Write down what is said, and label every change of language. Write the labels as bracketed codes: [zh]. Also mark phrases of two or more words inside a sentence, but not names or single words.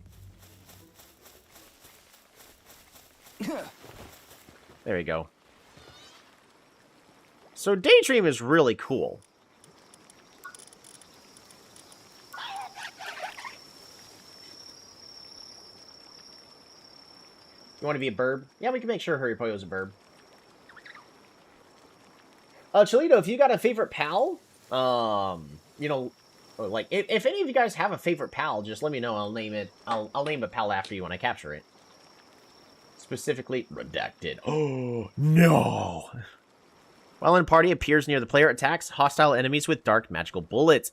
[en] There we go. So Daydream is really cool. You want to be a burb? Yeah, we can make sure Hurry Poyo's a burb. Cholito, if you got a favorite pal, you know, like if any of you guys have a favorite pal, just let me know. I'll name it. I'll name a pal after you when I capture it. Specifically, redacted. Oh no! While in party appears near the player, attacks hostile enemies with dark magical bullets.